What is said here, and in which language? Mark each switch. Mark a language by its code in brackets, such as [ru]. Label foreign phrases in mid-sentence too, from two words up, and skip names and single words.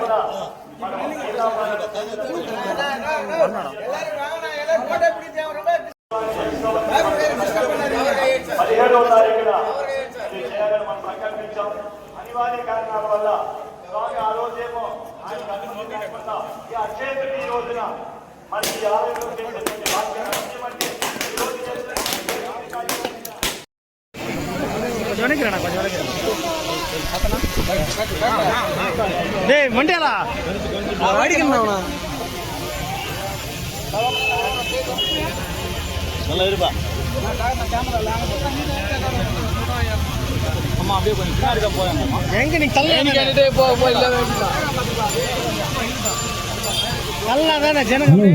[te] 17వ తారీఖున చేయాలని మనం ప్రకటించాం. అనివార్య కారణాల వల్ల స్వామి ఆ రోజేమో ఆయన అనుమతి లేకుండా ఈ అక్షయ తృతీయ రోజున మరి ఈ ఆలయంలో చేసేటువంటి భాగ్యం ఈ రోజు [ta] டேய் மண்டியாலா அடிக்கணும்ண்ணா நல்லா இருப்பா ஆமா அப்படியே கொஞ்சம் பின்னாடி தான் போயாங்கம்மா எங்க நீ தள்ளி போ இல்ல நல்லா தானே ஜனங்க